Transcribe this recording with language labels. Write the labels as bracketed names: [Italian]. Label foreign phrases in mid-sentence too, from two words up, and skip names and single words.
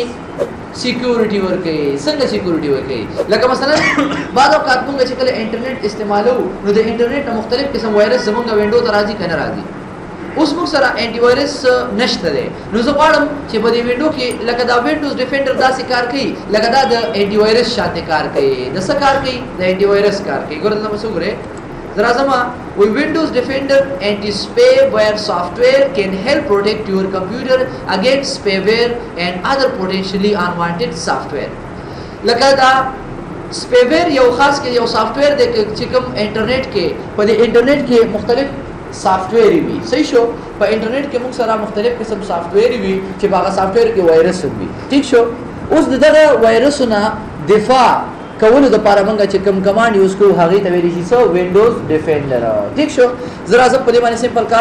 [Pashto] سکیورټي ور کوي څنګه سکیورټي ور کوي لکه مثلا بعض اوقات موږ چې کله انټرنیټ استعمالو نو د انټرنیټ مختلف قسم وایرس زموږ وینډو ته راځي کنه راځي اوس موږ سره انټي وایرس نشته دی نو زه غواړم چې په دې وینډو کې لکه دا وینډوز ډیفندر داسې کار کوي لکه دا د انټي وایرس شاته کار کوي د څه کار کوي د انټي وایرس کار کوي ګورئ تاسو وګورئ Zarazama, [English] with Windows Defender anti-spyware software can help protect your computer against spyware and other potentially unwanted software. [Pashto] لکه دا spyware یو خاص کې یو سافټویر دی چې کوم انټرنیټ کې په دې انټرنیټ کې مختلف سافټویر وي صحیح شو په انټرنیټ کې موږ سره مختلف قسم سافټویر وي چې هغه سافټویر کې وایرس وي ټیک شو اوس دغه وایرسونه دفاع کولو د لپاره موږ چې کوم [English] command use [Pashto] کوو هغه ته ویل شي سو وینډوز ډیفندر ٹھیک شو زرا زه په دې باندې سمپل کار